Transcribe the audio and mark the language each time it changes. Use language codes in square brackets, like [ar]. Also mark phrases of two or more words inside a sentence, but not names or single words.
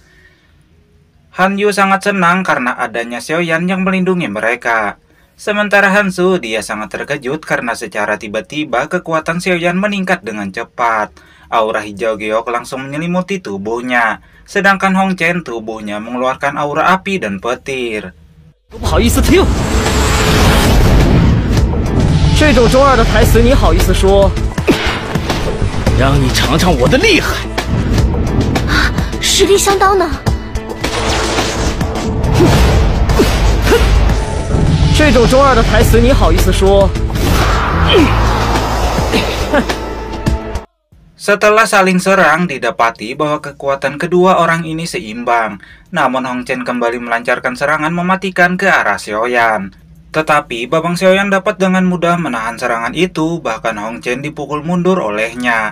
[id] Hanyu sangat senang karena adanya Xiaoyan yang melindungi mereka. Sementara Hansu, dia sangat terkejut karena secara tiba-tiba kekuatan Xiaoyan meningkat dengan cepat. Aura hijau giok langsung menyelimuti tubuhnya. Sedangkan Hongchen tubuhnya mengeluarkan aura api dan petir. [zh] 不好意思听，这种中二的台词你好意思说？让你尝尝我的厉害！实力相当呢。这种中二的台词你好意思说？ [id] Setelah saling serang, didapati bahwa kekuatan kedua orang ini seimbang. Namun Hongchen kembali melancarkan serangan mematikan ke arah Xiaoyan. Tetapi babang Xiaoyan dapat dengan mudah menahan serangan itu, bahkan Hongchen dipukul mundur olehnya.